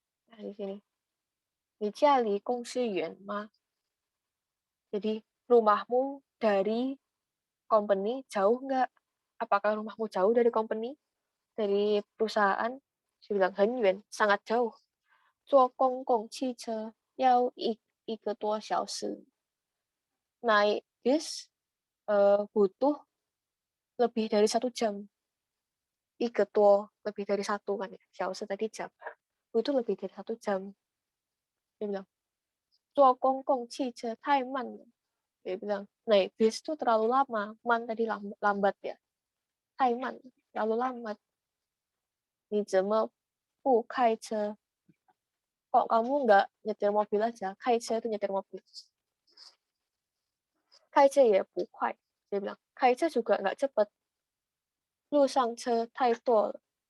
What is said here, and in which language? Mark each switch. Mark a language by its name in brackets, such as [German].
[Indonesian] Nah, di sini. [Chinese] Ni jia li gongsi yuan ma? [Indonesian] Jadi, rumahmu dari company jauh nggak? Apakah rumahmu jauh dari company? Dari perusahaan? Saya bilang, [Chinese] 很远, [Indonesian] sangat jauh. [Chinese] 坐公共汽车要一个多小时. [Indonesian] Naik bis butuh lebih dari 1 jam. [Chinese] 一个多, [Indonesian] lebih dari 1 kan ya. 小时 tadi jam. Butuh lebih dari 1 jam. Dia bilang, [Chinese] 坐公共汽车太慢了. [Indonesian] Dia bilang, naik bis itu terlalu lama. Man tadi lambat ya. [Chinese] 太慢, [Indonesian] terlalu lambat. [Chinese] 你怎么不开车? [Indonesian] Kok kamu nggak nyetir mobil aja? 开车 itu nyetir mobil. [Chinese] 开车也不快. [Indonesian] Dia bilang, [Chinese] 开车 [Indonesian] juga nggak cepat. [Chinese] 路上车太多了.